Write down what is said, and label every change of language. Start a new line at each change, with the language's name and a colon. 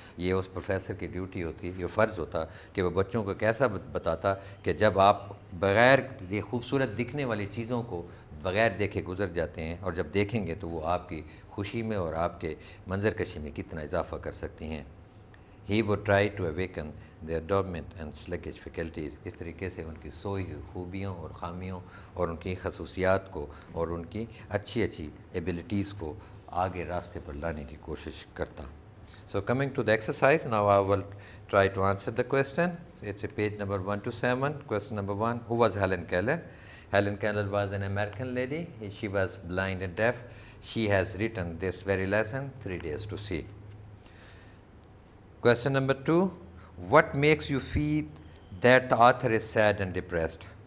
Urdu: یہ اس پروفیسر کی ڈیوٹی ہوتی، یہ فرض ہوتا کہ وہ بچوں کو کیسا بتاتا کہ جب آپ بغیر یہ خوبصورت دکھنے والی چیزوں کو بغیر دیکھے گزر جاتے ہیں اور جب دیکھیں گے تو وہ آپ کی خوشی میں اور آپ کے منظر کشی میں کتنا اضافہ کر سکتی ہیں.
English: He would try to awaken their dormant and sluggish faculties.
Urdu: اس طریقے سے ان کی سوئی ہوئی خوبیوں اور خامیوں اور ان کی خصوصیات کو اور ان کی اچھی ایبلٹیز کو آگے راستے پر لانے کی کوشش کرتا.
English: So coming to the exercise, now I will try to answer the question. It's page number 1 to 7. Question number 1, who was Helen Keller? Helen Keller was an American lady. She was blind and deaf. She has written this very lesson, 3 Days to See. Question number 2, what makes you feel that the author is sad and depressed?